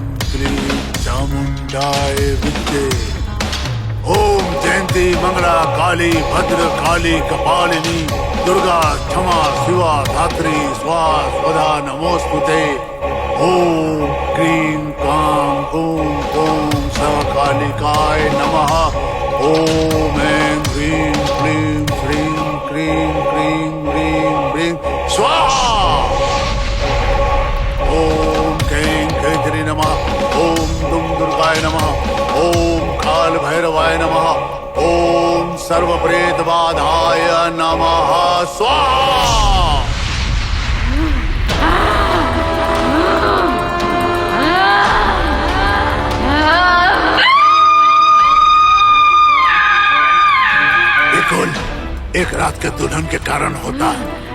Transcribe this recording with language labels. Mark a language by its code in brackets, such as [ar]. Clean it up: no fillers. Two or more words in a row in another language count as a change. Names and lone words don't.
[sa] क्लीं चामुंडाय विचे ओम जयंती मंगला काली भद्र काली कपालिनी दुर्गा क्षमा शिवा धात्री स्वाहा स्वधा नमोस्तुते ओम क्रीं कां गूं गूं सकालिकाय नमः ओम ऐं ह्रीं क्लीं श्रीं क्रीं क्रीं ह्रीं ह्रीं स्वाहा ओम कैं कैत्री नमः ओम दुं दुर्गाय नमः ओम काल भैरवाय नमः ओम सर्वप्रेत बाधाय नमः स्वाहा। [hi] एक रात के दुल्हन के कारण होता है।